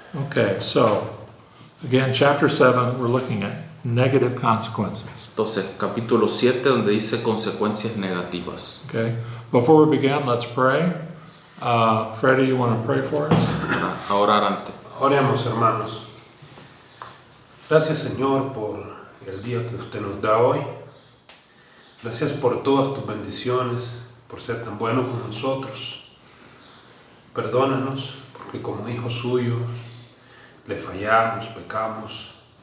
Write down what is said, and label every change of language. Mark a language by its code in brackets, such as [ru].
[en] Okay, so again, chapter 7, we're looking at negative consequences. [es] Entonces, capítulo 7, donde dice consecuencias negativas. [en] Okay, before we begin, let's pray. Freddie, you want to pray for us? [es] A orar antes. Oremos, hermanos. Gracias, Señor, por el día que usted nos da hoy. Gracias por todas tus bendiciones, por ser tan bueno con nosotros. Perdónanos, porque como hijos suyos le fallamos, pecamos.